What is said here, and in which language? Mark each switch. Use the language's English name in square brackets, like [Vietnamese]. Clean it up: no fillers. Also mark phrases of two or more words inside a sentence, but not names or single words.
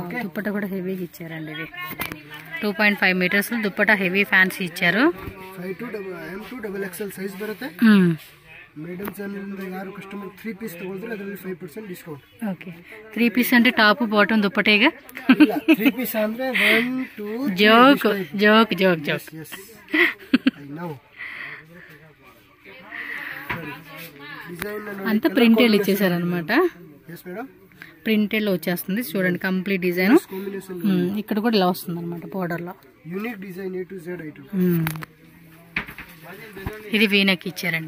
[Telugu] దుప్పట్టా కూడా హెవీగా ఇచ్చారండి. ఇది 2.5 మీటర్స్ దుప్పట్టా హెవీ ఫ్యాన్సీ ఇచ్చారు. [Kannada] M2 XXL సైజ్ బರುತ್ತೆ. మేడం ಚಾನಲ್ ಇಂದ ಯಾರು ಕಸ್ಟಮರ್ 3 ಪೀಸ್ ತಗೊಳ್ತಾರೆ ಅದರಲ್ಲಿ 5% ಡಿಸ್ಕೌಂಟ್. [Telugu] ఓకే, 3 పీస్ అంటే టాప్ బాటమ్ దుప్పటేగా. [Kannada] 3 పీస్ ಅಂದ್ರೆ 1 2 [English] joke joke joke joke. yes, I know. [Telugu] డిజైన్ అంత ప్రింటెడ్ ఇచ్చేసారు అనమాట. [English] yes మేడం, [Telugu] ప్రింటెడ్ లో వచ్చేస్తుంది చూడండి కంప్లీట్ డిజైన్. ఇక్కడ కూడా ఇలా వస్తుంది అనమాట బోర్డర్ లో. [English] unique design A to Z item. [Telugu] ఇది వీనెక్ ఇచ్చారండి.